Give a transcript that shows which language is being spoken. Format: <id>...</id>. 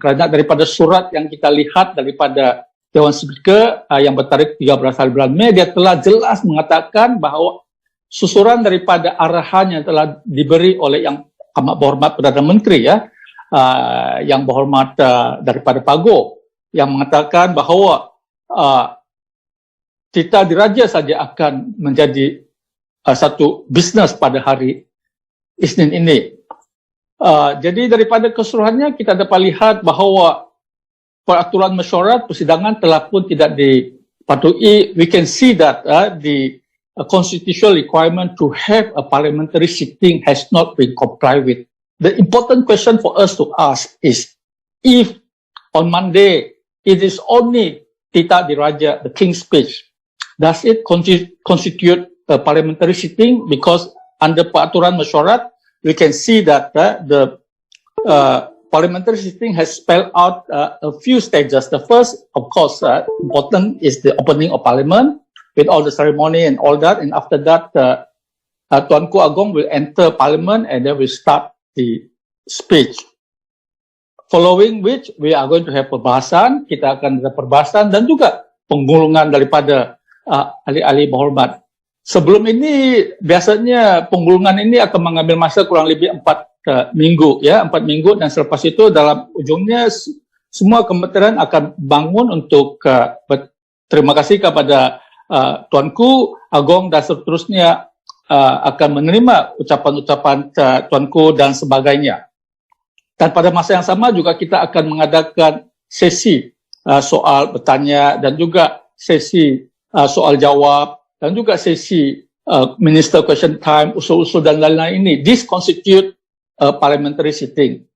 <ms>Kerana daripada surat yang kita lihat daripada Dewan Speaker yang bertarikh 13 hari bulan Mei, dia telah jelas mengatakan bahawa susuran daripada arahan yang telah diberi oleh Yang Amat Berhormat Perdana Menteri ya, Yang Berhormat daripada Pago, yang mengatakan bahawa titah diraja saja akan menjadi satu bisnes pada hari Isnin ini. Jadi daripada keseluruhannya kita dapat lihat bahawa peraturan mesyuarat persidangan telah pun tidak dipatuhi.</ms> <en>We can see that the constitutional requirement to have a parliamentary sitting has not been complied with. The important question for us to ask is, if on Monday it is only titah diraja, the King's Speech, does it constitute a parliamentary sitting? Because under peraturan mesyuarat, we can see that the parliamentary sitting has spelled out a few stages. The first, of course, important is the opening of parliament with all the ceremony and all that. And after that, Tuanku Agong will enter parliament and then we start the speech. Following which, we are going to have perbahasan.</en> <ms>Kita akan ada perbahasan dan juga penggulungan daripada ahli-ahli berhormat. Sebelum ini biasanya penggulungan ini akan mengambil masa kurang lebih 4 minggu ya, 4 minggu, dan selepas itu dalam ujungnya semua kementerian akan bangun untuk berterima kasih kepada Tuanku Agong dan seterusnya akan menerima ucapan-ucapan tuanku dan sebagainya. Dan pada masa yang sama juga kita akan mengadakan sesi soal bertanya dan juga sesi soal jawab dan juga sesi minister question time, usul-usul dan lain-lain ini.</ms> <en>This constitute a parliamentary sitting.</en>